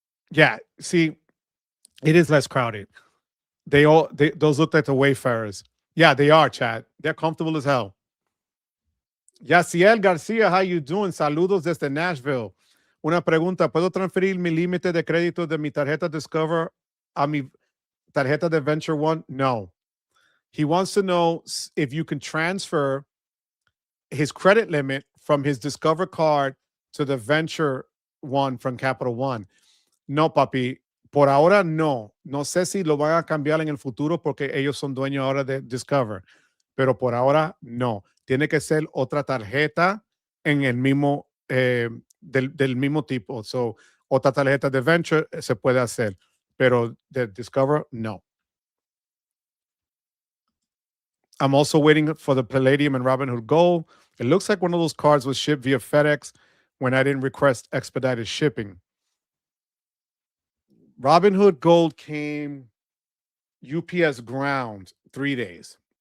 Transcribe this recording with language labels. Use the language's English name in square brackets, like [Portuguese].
[English] Yeah, see, it is less crowded. Those look like the Wayfarers. Yeah, they are, Chad. They're comfortable as hell. Yaciel García, how you doing? [Spanish] Saludos desde Nashville. Una pregunta, ¿puedo transferir mi límite de crédito de mi tarjeta Discover a mi tarjeta de Venture One? [English] No. He wants to know if you can transfer his credit limit from his Discover card to the Venture One from Capital One. [Spanish] No, papi. Por ahora no. No sé si lo van a cambiar en el futuro porque ellos son dueños ahora de Discover. Pero por ahora no. Tiene que ser otra tarjeta en el mismo, del mismo tipo. So, otra tarjeta de Venture se puede hacer. Pero de Discover, no. [English] I'm also waiting for the Palladium and Robinhood Gold. It looks like one of those cards was shipped via FedEx when I didn't request expedited shipping. Robinhood Gold came UPS ground 3 days.